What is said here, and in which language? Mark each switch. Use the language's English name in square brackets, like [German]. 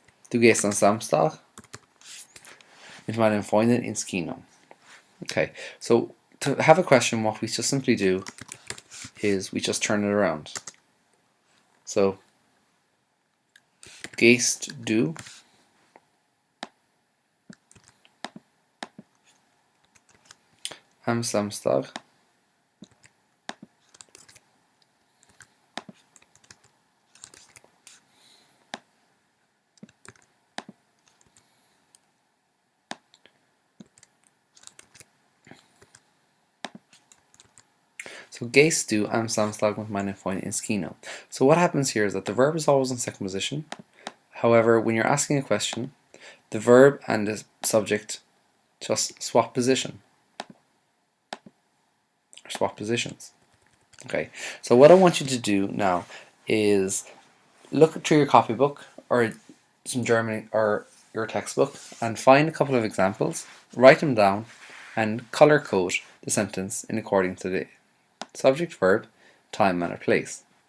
[German] Du gehst am Samstag mit meinen Freunden ins Kino. [English] Okay, so to have a question, what we just simply do is we just turn it around. [German] So, gehst du am Samstag So gehst du am Samstag mit meinen Freunden ins Kino. [English] So what happens here is that the verb is always in second position. However, when you're asking a question, the verb and the subject just swap position. Or swap positions. Okay, so what I want you to do now is look through your copybook or some German or your textbook and find a couple of examples, write them down, and color code the sentence in according to the subject, verb, time, manner, place.